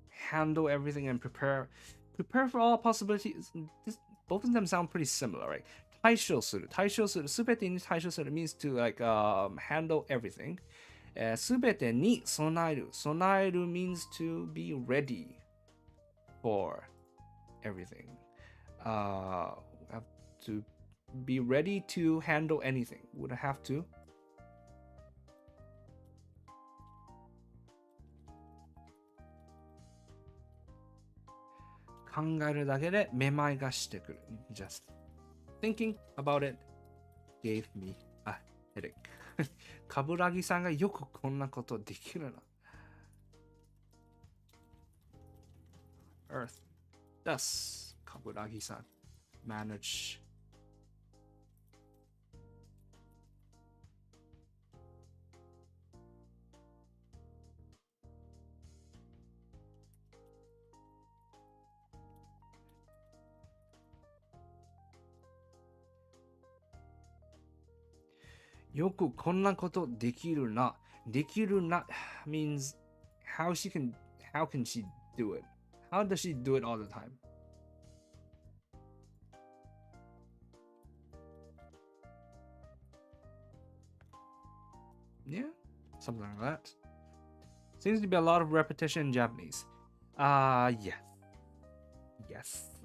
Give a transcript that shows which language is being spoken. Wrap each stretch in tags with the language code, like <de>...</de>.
<en>Handle everything and prepare for all possibilities. Both of them sound pretty similar, right?</en> <ja>対処するすべてに対処する</ja> <en>means to like handle everything.</en> <ja>すべてに備える</ja> <en>means to be ready for everything. Have to be ready to handle anything. Would have to</en> <ja>考えるだけでめまいがしてくる</ja> <en>Just thinking about it gave me a headache.</en> <ja>カブラギさんがよくこんなことできるな。</ja> <en>Earth. Thus, カブラギさん manage</en> <ja>よくこんなことできるな。できるな</ja> <en>means how can she do it? How does she do it all the time? Yeah, something like that. Seems to be a lot of repetition in Japanese. Yes. Yes.</en>